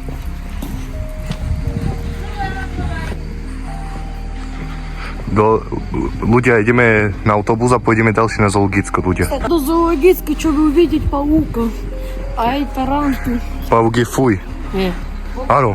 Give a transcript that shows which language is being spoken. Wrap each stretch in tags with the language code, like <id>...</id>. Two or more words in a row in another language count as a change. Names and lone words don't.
<sk>Ľudia, ideme na autobus a pôjdeme ďalšie na zoologicko, ľudia.</sk> <ru>До зоологической, чтобы увидеть паука. А и таранту.</ru> <sk>Pavúk je fuj.</sk> <ru>Не.</ru> <sk>Áno.</sk>